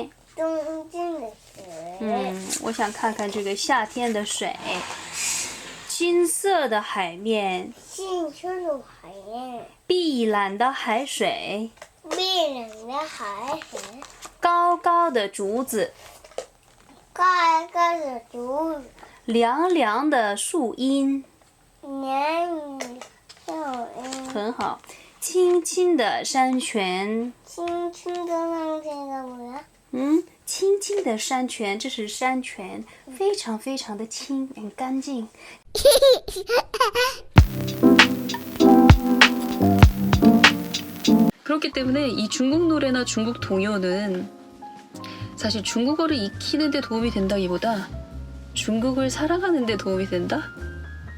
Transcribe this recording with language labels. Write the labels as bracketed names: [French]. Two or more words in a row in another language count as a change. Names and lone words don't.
[Chinese] 我想看看这个夏天的水金色的海面碧蓝的海水高高的竹子凉凉的树荫很好青青的山泉青青的山泉这是山泉非常非常的清很干净 [Korean] 그렇기 때문에 이 중국 노래나 중국 동요는 사실 중국어를 익히는 데 도움이 된다기보다 중국을 사랑하는 데 도움이 된다?